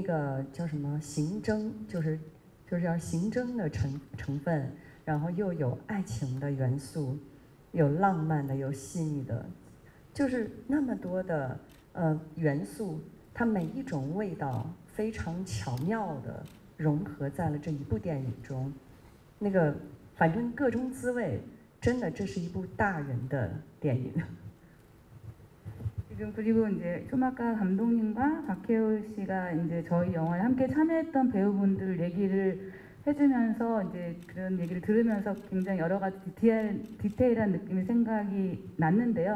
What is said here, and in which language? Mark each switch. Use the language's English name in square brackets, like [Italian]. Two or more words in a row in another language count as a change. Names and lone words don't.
[Chinese] 个叫什么刑侦，就是要刑侦的成分，然后又有爱情的元素，有浪漫的，有细腻的，就是那么多的元素，它每一种味道非常巧妙的融合在了这一部电影中，那个反正各种滋味，真的这是一部大人的电影。 [Korean] 지금 그리고 이제 소마카 감독님과 박해올 씨가 이제 저희 영화에 함께 참여했던 배우분들 얘기를 해주면서 이제 그런 얘기를 들으면서 굉장히 여러 가지 디테일한 느낌이 생각이 났는데요.